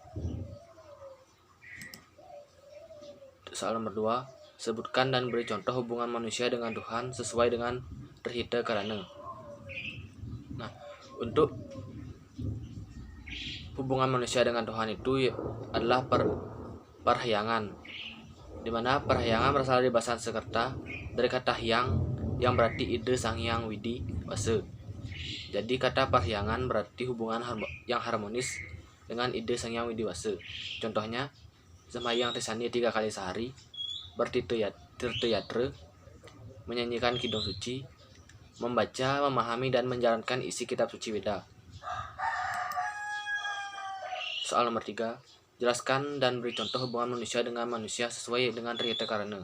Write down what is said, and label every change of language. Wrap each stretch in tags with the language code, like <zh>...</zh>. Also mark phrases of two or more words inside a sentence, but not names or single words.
<id>Soal nomor 2, sebutkan dan beri contoh hubungan manusia dengan Tuhan sesuai dengan Trihita Karana. Nah, untuk hubungan manusia dengan Tuhan itu adalah perhyangan, di mana perhyangan berasal dari bahasa Sanskerta dari kata hyang yang berarti ide sang hyang widi wase. Jadi kata perhyangan berarti hubungan yang harmonis dengan ide sang hyang widi wase. Contohnya, sembahyang trisani 3 kali sehari, bertirta-yatra, menyanyikan kidung suci, membaca, memahami, dan menjalankan isi kitab suci Weda. Soal nomor 3, jelaskan dan beri contoh hubungan manusia dengan manusia sesuai dengan Trihita Karana.</id>